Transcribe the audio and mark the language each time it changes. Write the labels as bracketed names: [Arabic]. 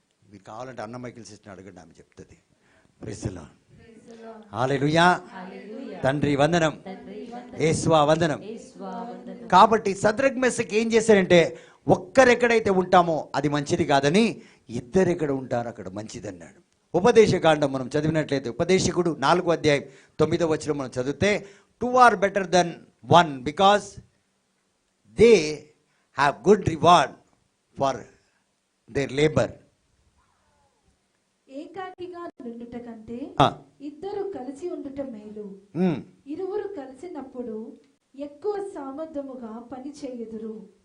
[Telugu] మీకు కావాలంటే అన్నమైకిల్ సిస్టర్ అడగండి, ఆమె చెప్తుంది. Praise the lord. హల్లెలూయా. తండ్రి వందనం, యేసువా వందనం. కాబట్టి సద్రక్ మెస్సకి ఏం చేశారంటే, ఒక్కరెక్కడైతే ఉంటామో అది మంచిది కాదని, ఇద్దరెక్కడ ఉంటారో అక్కడ మంచిది అన్నాడు. ఉపదేశకాండం మనం చదివినట్లయితే, ఉపదేశకుడు 4వ అధ్యాయం 9వ వచనం మనం చదివితే, [English] 2 are better than 1 because they have good reward for their labor. [Telugu] ఏకాకిగా నుండుట కంటే ఇద్దరు కలిసి ఉండుట మేలు. ఇరువురు కలిసినప్పుడు ఎక్కువ సామర్థ్యముగా పని చేయుదురు.